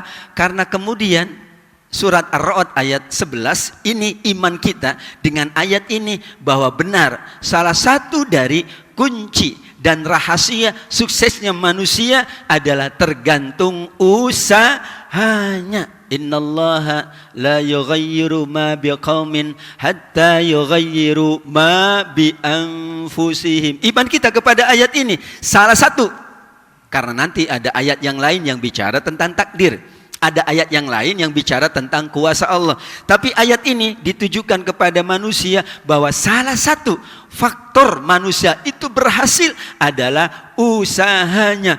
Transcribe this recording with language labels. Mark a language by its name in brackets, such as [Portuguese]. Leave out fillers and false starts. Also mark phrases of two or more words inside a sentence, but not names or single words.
[Indonesian] Karena kemudian surat Ar-Ra'd ayat 11 ini iman kita dengan ayat ini bahwa benar salah satu dari kunci dan rahasia suksesnya manusia adalah tergantung usahanya. [Arabic] إن الله لا يغير ما بقوم حتى يغيروا ما بأنفسهم. [Indonesian] Iman kita kepada ayat ini salah satu, karena nanti ada ayat yang lain yang bicara tentang takdir. Ada ayat yang lain yang bicara tentang kuasa Allah. Tapi ayat ini ditujukan kepada manusia bahwa salah satu faktor manusia itu berhasil adalah usahanya.